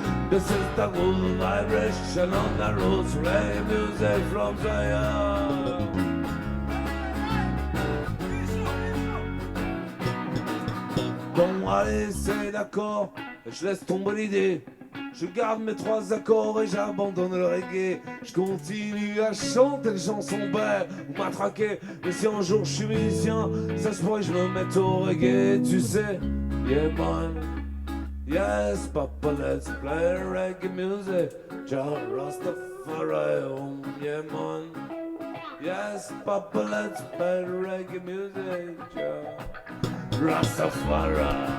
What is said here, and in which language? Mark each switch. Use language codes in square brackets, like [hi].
[en] This is the good vibration on the roots, reggae music from Zion. [fr] Bon, allez, c'est d'accord, je laisse tomber l'idée. Je garde mes 3 accords et j'abandonne le reggae. Je continue à chanter des chansons belles ou matraquer. Mais si un jour je suis musicien, ça se pourrait que je me mette au reggae, tu sais. [en] Yeah man, yes papa, let's play reggae music. Jah Rastafari, oh yeah man. Yes papa, let's play reggae music. Jah Rastafari.